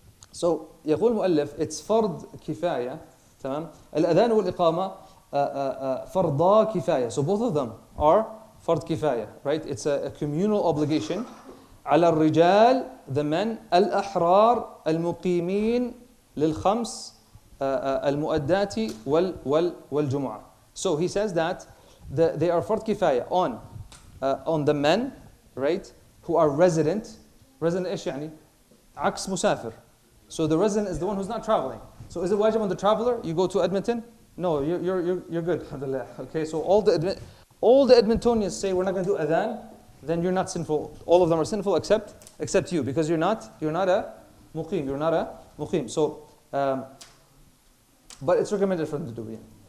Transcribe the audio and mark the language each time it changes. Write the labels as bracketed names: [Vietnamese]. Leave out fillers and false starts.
[English] So [Arabic] يقول المؤلف [English] it's [Arabic] فرض كفاية. تمام. الأذان والإقامة farda kifaya. [English] So both of them are fard kifaya, right? It's a communal obligation. [Arabic] على الرجال, [English] the men, [Arabic] الأحرار المقيمين للخمس المؤدات والجمعة. [English] So he says that they are fard kifaya on the men, right, who are resident. Resident [Arabic] إيش يعني؟ عكس مسافر. [English] So the resident is the one who's not traveling. So is it wajib on the traveler? You go to Edmonton? No, you're good. Alhamdulillah. Okay, so all the Edmontonians say we're not going to do adhan, then you're not sinful. All of them are sinful except you, because you're not a muqim. You're not a muqim. So, but it's recommended for them to do it.